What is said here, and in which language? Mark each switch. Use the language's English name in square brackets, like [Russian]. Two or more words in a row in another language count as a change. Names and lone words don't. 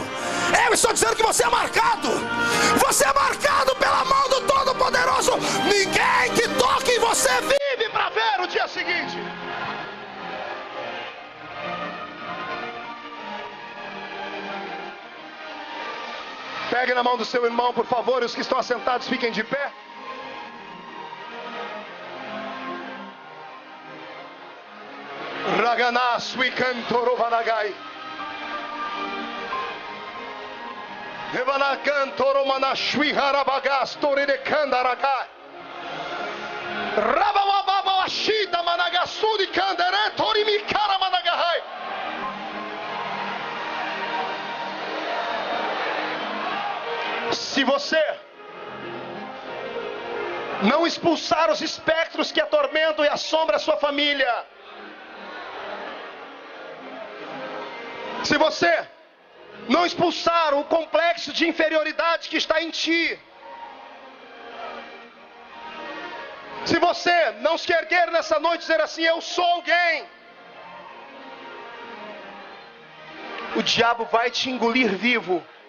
[Portuguese] Eu estou dizendo que você é marcado. Você é marcado pela mão do Todo-Poderoso. Ninguém que toque em você vive para ver o dia seguinte. Pegue na mão do seu irmão, por favor, e os que estão assentados fiquem de pé. Raganas Wikantorovagai Evanakantoromanashwi Harabagas Toridekandaragai Rabawabawashida Managasudi Kandere Torimikara Managahai. Se você não expulsar os espectros que atormentam e assombram a sua família, se você não expulsar o complexo de inferioridade que está em ti, se você não se erguer nessa noite e dizer assim: eu sou alguém, o diabo vai te engolir vivo.